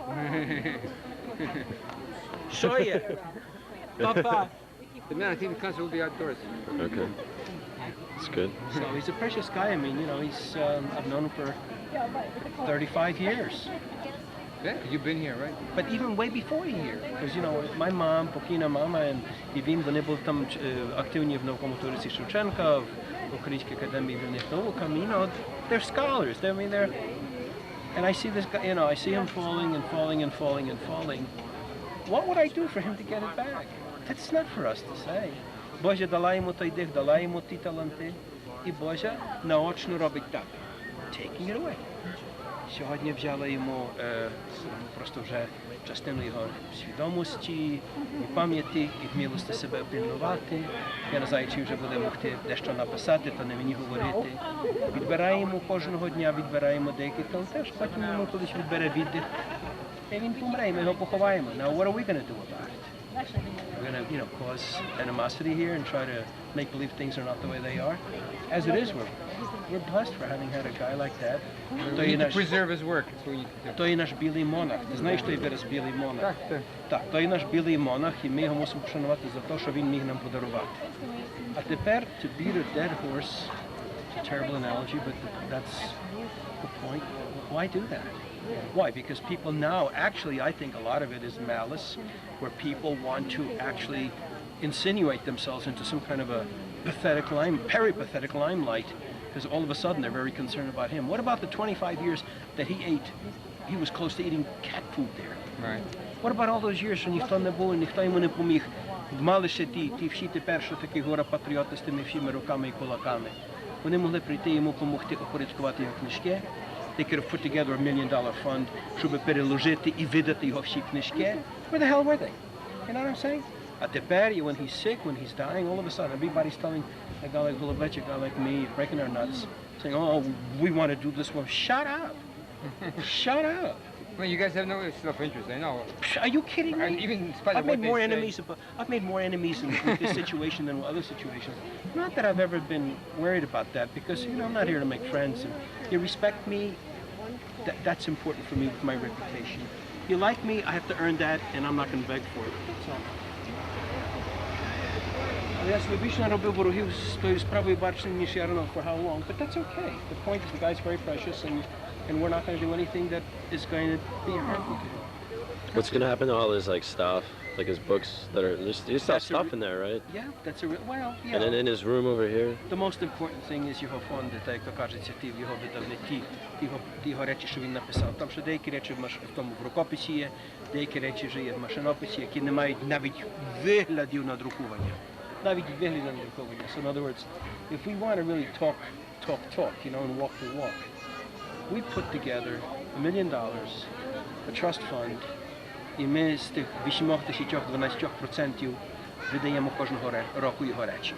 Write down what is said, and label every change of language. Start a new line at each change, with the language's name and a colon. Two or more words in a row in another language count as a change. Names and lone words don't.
English: Soya, Papa. The man, I think the concert will be outdoors. Okay. That's good. So he's a precious guy. I mean, you know, I've known him for 35 years. Yeah, you've been here, right? But even way before here, because, you know, my mom,
Ukrainian: Покійна мама, and він, вони були там активні в науковому турці Шевченка, в Українській академії вільних наук,
English: you know, they're scholars. I mean, and I see this guy, you know, I see him falling and falling and falling and falling. What would I do for him to get it back? That's not for us to say.
Ukrainian: Боже, дала йому той дих, дала йому ті таланти, і Боже наочно робить так.
English: Taking it away.
Ukrainian: Сьогодні взяла йому просто вже частину його свідомості, і пам'яті, і вмілості себе опильнувати. Я не знаю, чи вже буде могти дещо написати, то не мені говорити. Відбираємо кожного дня, відбираємо деякі таланти, потім йому колись відбере віддих, і він помре, і ми його поховаємо.
English: Now, what are we going to do about it? We're going to, you know, cause animosity here and try to make believe things are not the way they are. As it is, we're blessed for having had a guy like that. We need to preserve his work.
Ukrainian: То є наш білий монах. Ти знаєш той вираз білий монах? Так, то є наш білий монах, і ми його мусимо вшанувати за те, що він міг нам подарувати. А тепер,
English: to beat a dead horse, it's a terrible analogy, but that's the point. Why do that? Why? Because people now, actually, I think a lot of it is malice, where people want to actually insinuate themselves into some kind of a peripathetic limelight, because all of a sudden they're very concerned about him. What about the 25 years that he was close to eating cat food there? Right. What about all those years,
Ukrainian: що ніхто не був, ніхто йому не поміг? Мали ще ті всі тепер, що такі гора-патріоти з тими всіми руками і кулаками. Вони могли прийти йому допомогти опорядкувати його книжки,
English: They could have put together $1 million fund,
Ukrainian: щоб переложити і видати його всі книжки.
English: Where the hell were they? You know what I'm saying?
Ukrainian: А тепер,
English: when he's sick, when he's dying, all of a sudden, everybody's telling a guy like Golubetti, a guy like me, breaking our nuts, saying, oh, we want to do this. Well, shut up. Shut up. Well, you guys have no self-interest, I know. Are you kidding me? Even in spite I've of what made more they say. enemies. I've made more enemies in this situation than other situations. Not that I've ever been worried about that, because I'm not here to make friends. And you respect me. That's important for me with my reputation. You like me, I have to earn that, and I'm not going to beg for it. That's all. Yes, we
Ukrainian: bільше наробив ворогів з тою справою бачення, ніж
English: I don't know for how long, but that's okay. The point is the guy's very precious, and we're not going to do anything that is going to be harmful to him. What's going to happen to all his like stuff, like his books that are there's still stuff in there, right? Yeah, that's a well, And then in his room over here. The most important thing is
Ukrainian: його фонди, так як кажеться, ті в його видавниці, ті його речі, що він написав. Там що деякі речі в тому в рукописі є, деякі речі вже є в машинописі, які не мають навіть виглядів надрукування. Навіть виглядів надрукування.
English: So in other words, if we want to really talk, and walk the walk, we put together $1 million, a trust fund,
Ukrainian: і ми з тих 8-12% видаємо кожного року його речі.